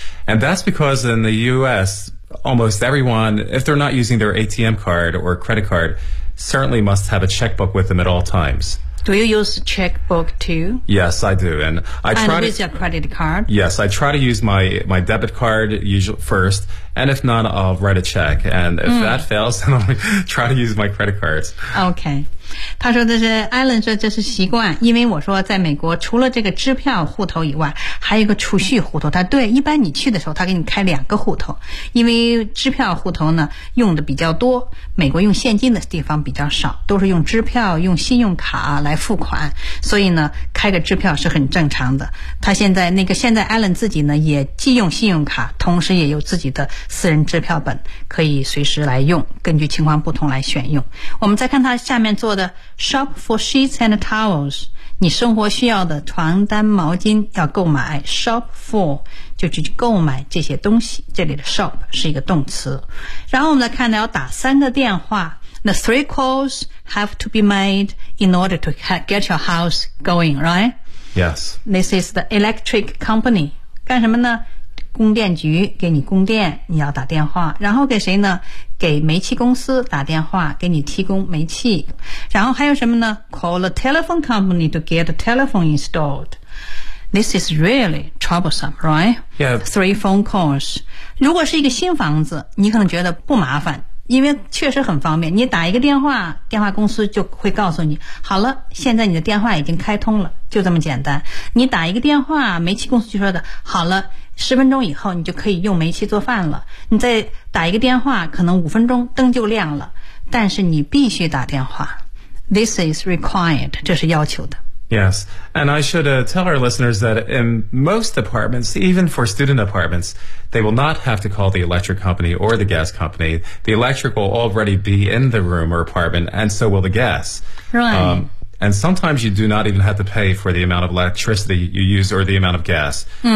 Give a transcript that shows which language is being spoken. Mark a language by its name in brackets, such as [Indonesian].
[English] And that's because in the U.S., almost everyone, if they're not using their ATM card or credit card, certainly must have a checkbook with them at all times. Do you use checkbook too? Yes, I do. And I try and with your credit card? Yes, I try to use my debit card usually first. And if not, I'll write a check. And if that fails, then I'll try to use my credit cards. Okay. [Chinese] 他说这是 Alan 说这是习惯，因为我说在美国除了这个支票户头以外，还有一个储蓄户头。他对，一般你去的时候他给你开两个户头，因为支票户头呢用的比较多，美国用现金的地方比较少，都是用支票用信用卡来付款，所以呢开个支票是很正常的。他现在 Alan 自己呢也既用信用卡，同时也有自己的私人支票本，可以随时来用，根据情况不同来选用。我们再看他下面做的 [English] shop for sheets and towels， [Chinese] 你生活需要的床单毛巾要购买。 shop for 就去购买这些东西，这里的 shop 是一个动词。然后我们来看，要打三个电话。 [English] The three calls have to be made in order to get your house going, right? Yes. This is the electric company. [Chinese] 干什么呢？供电局给你供电，你要打电话。然后给谁呢？给煤气公司打电话，给你提供煤气。然后还有什么呢？ [English] Call a telephone company to get a telephone installed. This is really troublesome, right? Yeah. Three phone calls. [Chinese] 如果是一个新房子，你可能觉得不麻烦，因为确实很方便，你打一个电话，电话公司就会告诉你，好了，现在你的电话已经开通了，就这么简单。你打一个电话，煤气公司就说的，好了，十分钟以后你就可以用煤气做饭了。你再打一个电话，可能五分钟灯就亮了，但是你必须打电话。 [English] This is required， [Chinese] 这是要求的。 [English] Yes, and I should tell our listeners that in most apartments, even for student apartments, they will not have to call the electric company or the gas company. The electric will already be in the room or apartment, and so will the gas. Right. And sometimes you do not even have to pay for the amount of electricity you use or the amount of gas.